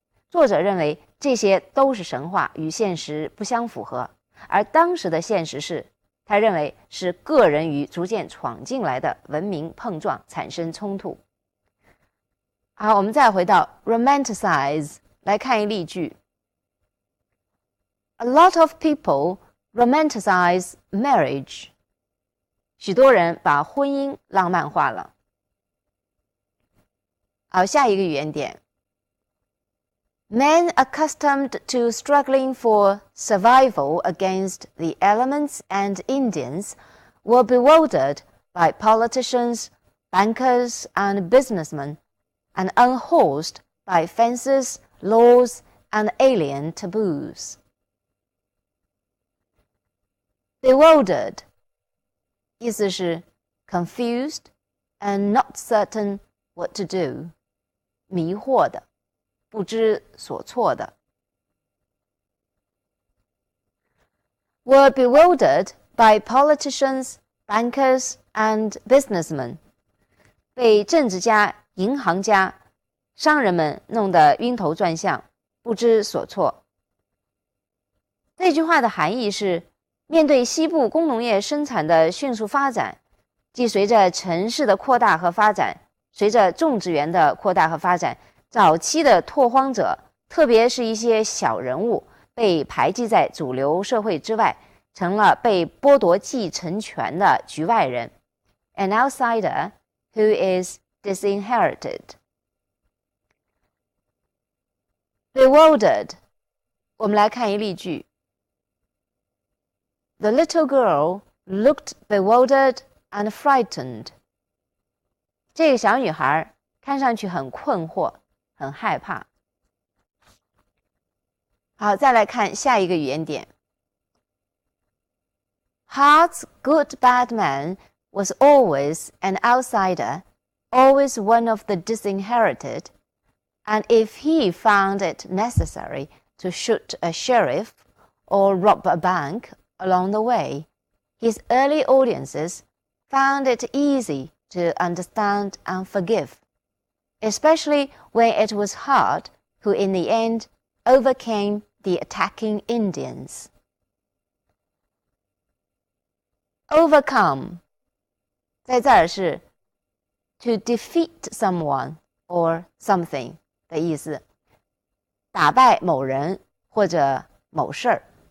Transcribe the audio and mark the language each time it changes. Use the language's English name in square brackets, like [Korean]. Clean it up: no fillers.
[Chinese] 作者认为这些都是神话，与现实不相符合，而当时的现实是，他认为是个人与逐渐闯进来的文明碰撞产生冲突。好，我们再回到 romanticize 来看一例句。 [English] A lot of people romanticize marriage. [Chinese] 许多人把婚姻浪漫化了。好，下一个语言点。 [English] Men accustomed to struggling for survival against the elements and Indians were bewildered by politicians, bankers, and businessmen, and unhorsed by fences, laws, and alien taboos. Bewildered [Chinese] 意思是 [English] confused and not certain what to do, [Chinese] 迷惑的，不知所措的。 [English] were bewildered by politicians, bankers, and businessmen. [Chinese] 被政治家、银行家、商人们弄得晕头转向，不知所措。这句话的含义是，面对西部工农业生产的迅速发展，即随着城市的扩大和发展，随着种植园的扩大和发展，早期的拓荒者，特别是一些小人物，被排挤在主流社会之外，成了被剥夺继承权的局外人 ， [English] an outsider who is disinherited. [Chinese] Bewildered. 我们来看一例句。 [English] The little girl looked bewildered and frightened. [Chinese] 这个小女孩看上去很困惑，很害怕。好，再来看下一个语言点。 [English] Hart's good bad man was always an outsider, always one of the disinherited, and if he found it necessary to shoot a sheriff or rob a bank along the way, his early audiences found it easy to understand and forgive, especially when it was Hart who in the end overcame the attacking Indians. [Chinese] Overcome 在这儿是 [English] to defeat someone or something [Chinese] 的意思，打败某人或者某事儿。